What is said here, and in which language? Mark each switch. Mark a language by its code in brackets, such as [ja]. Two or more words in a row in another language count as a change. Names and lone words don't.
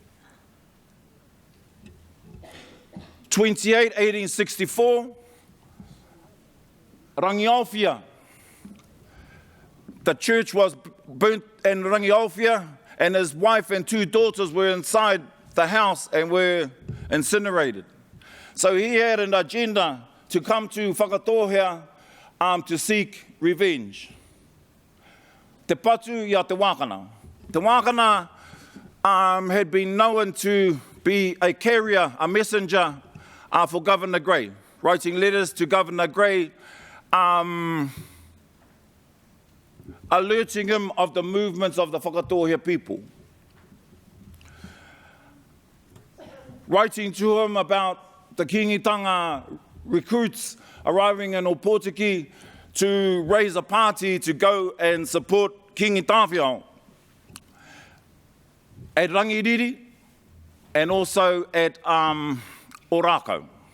[en] 28, 1864, Rangiaowhia, the church was burnt in Rangiaowhia, and his wife and two daughters were inside the house and were incinerated. So he had an agenda to come to Whakatōhea to seek revenge. [mi] Te patu ia te wakana. [en] Te wakana had been known to be a carrier, a messenger for Governor Grey, writing letters to Governor Grey, alerting him of the movements of the Whakatōhea people. Writing to him about the Kingitanga recruits arriving in Opotiki to raise a party to go and support Kingi Tāwhiao at Rangiriri and also at Orako.